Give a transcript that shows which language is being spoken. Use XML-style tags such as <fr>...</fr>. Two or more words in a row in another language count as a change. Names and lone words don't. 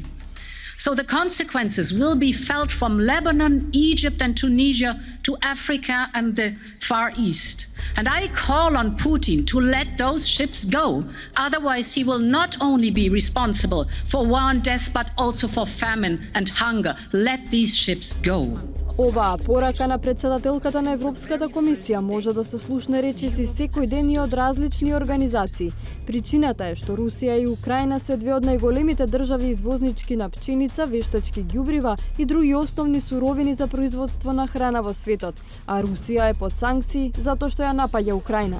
<en>So the consequences will be felt from Lebanon, Egypt, and Tunisia to Africa and the Far East. And I call on Putin to let those ships go. Otherwise, he will not only be responsible for war and death, but also for famine and hunger. Let these ships go.</en> <mk>Оваа порака на председателката на Европската комисија може да се слушне речиси секој ден и од различни организации. Причината е што Русија и Украина се две од најголемите држави извознички на пченица, вештачки ѓубрива и други основни суровини за производство на храна во светот, а Русија е под санкции затоа што ја напаѓа Украина.</mk>